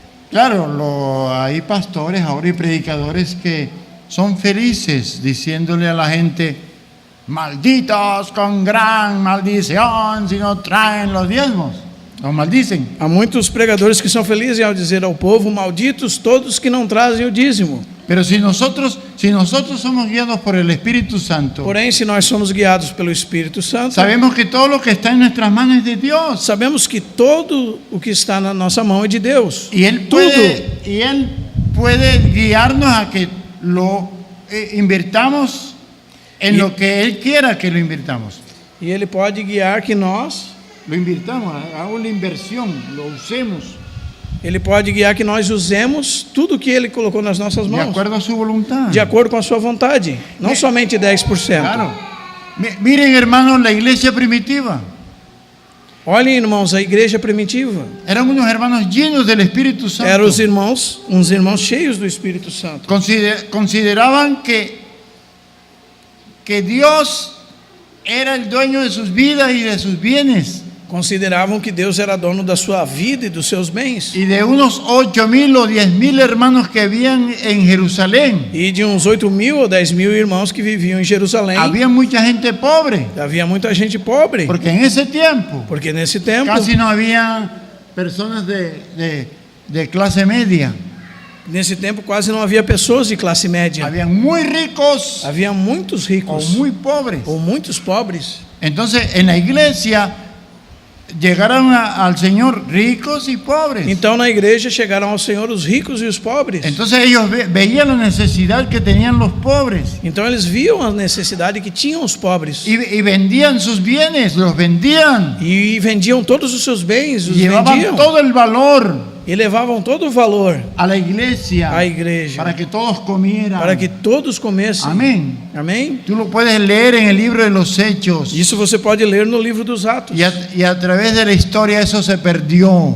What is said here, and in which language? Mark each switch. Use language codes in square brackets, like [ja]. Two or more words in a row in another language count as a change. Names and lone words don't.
[es] Claro, hay pastores ahora y predicadores que son felices diciéndole a la gente, malditos con gran maldición si no traen los diezmos. Los maldicen. [pt] Há muitos pregadores que são felizes ao dizer ao povo, malditos todos que não trazem o dízimo. [es] Pero si nosotros somos guiados por el Espíritu Santo, [pt] Porém, se nós somos guiados pelo Espírito Santo, [es] sabemos que todo lo que está en nuestras manos es de Dios. [pt] sabemos que todo o que está na nossa mão é de Deus. [es] Y Él puede guiarnos a que lo invirtamos en lo que Él quiera que lo invirtamos. [pt] E Ele pode guiar que nós, [es] Lo invirtamos, hagamos una inversión, lo usemos [pt] Ele pode guiar que nós usemos tudo que Ele colocou nas nossas [es] de [pt] mãos, [es] acuerdo a su voluntad. [pt] de acordo com a sua vontade, não somente 10%. [es] Claro. Miren, hermanos, la iglesia primitiva. [pt] Olhem, irmãos, a igreja primitiva. [es] Eran unos hermanos llenos del Espíritu Santo. [pt] Eram uns irmãos cheios do Espírito Santo. [es] Consideraban que Dios era el dueño de sus vidas y de sus bienes. [pt] Consideravam que Deus era dono da sua vida e dos seus bens. [es] Y de unos 8,000 o 10,000 hermanos que habían en Jerusalén, [pt] E de uns 8.000 ou 10.000 irmãos que viviam em Jerusalém, [es] había mucha gente pobre, [pt] havia muita gente pobre, [es] porque en ese tiempo [pt] porque nesse tempo [es] casi no había personas de clase media. [pt] quase não havia pessoas de classe média. [es] Habían muy ricos [pt] Havia muitos [es] o [pt] ricos [es] muy pobres. [pt] ou muitos pobres. [es] Entonces, en la iglesia llegaron al Señor ricos y pobres. [pt] Então na igreja chegaram ao Senhor os ricos e os pobres. [es] Entonces ellos veían la necesidad que tenían los pobres [pt] Então eles viam a necessidade que tinham os pobres [es] y vendían sus bienes, los vendían, [pt] e vendiam todos os seus bens, os [es] llevaban [pt] vendiam [es] todo el valor [pt] e levavam todo o valor [es] a la iglesia [pt] à igreja [es] para que todos comieran. [pt] para que todos comessem. [es] Amén. [pt] Amém? [es] Tú lo puedes leer en el libro de los Hechos [pt] Isso você pode ler no livro dos Atos. [es] y a través de la historia eso se perdió